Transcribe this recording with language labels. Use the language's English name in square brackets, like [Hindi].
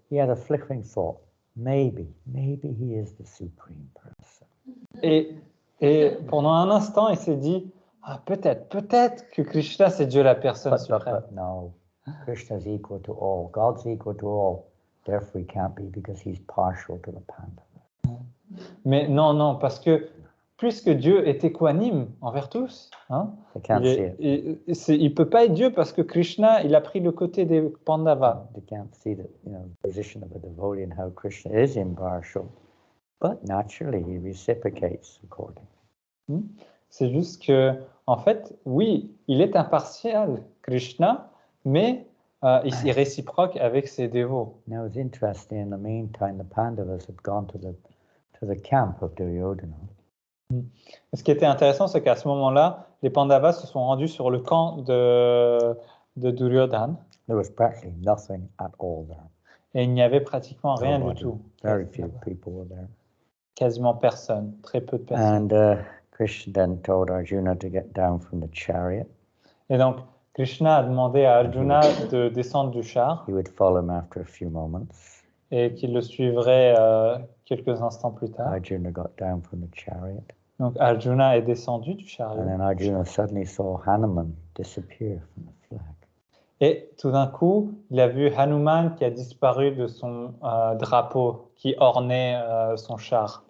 [English] He had a flickering thought. maybe he is the supreme person. [French] Et pendant un instant, il s'est dit, ah, peut-être que Krishna, c'est Dieu la personne suprême. [English] But no, Krishna's equal to all. God's equal to all. Therefore, he can't be because he's partial to the Pandavas. [French] Mais non, parce que puisque Dieu est équanime envers tous, hein, [English] They can't see it. [French] il peut pas être Dieu parce que Krishna, il a pris le côté des Pandavas. [English] They can't see the position of a devotee and how Krishna is impartial. But naturally, he reciprocates accordingly. [French] C'est juste que, en fait, oui, il est impartial, Krishna, mais il réciproque avec ses dévots. [English] Now it's interesting. In the meantime, the Pandavas had gone to the camp of Duryodhana. [French] Ce qui était intéressant, c'est qu'à ce moment-là, les Pandavas se sont rendus sur le camp de Duryodhana. [English] There was practically nothing at all there. [French] Et il n'y avait pratiquement rien du [English] Nobody. [French] tout. [English] Very few people were there. [French] Quasiment personne, très peu de personnes. [English] And Krishna then told Arjuna to get down from the chariot. [French] Et donc, Krishna a demandé à Arjuna de descendre du char [English] He would follow him after a few moments. [French] et qu'il le suivrait quelques instants plus tard. [English] Arjuna got down from the chariot. [French] Donc, Arjuna est descendu du [English] And [French] chariot. [English] then Arjuna suddenly saw Hanuman disappear from the flag. Et tout d'un coup, il a vu Hanuman qui a disparu de son drapeau qui ornait son char.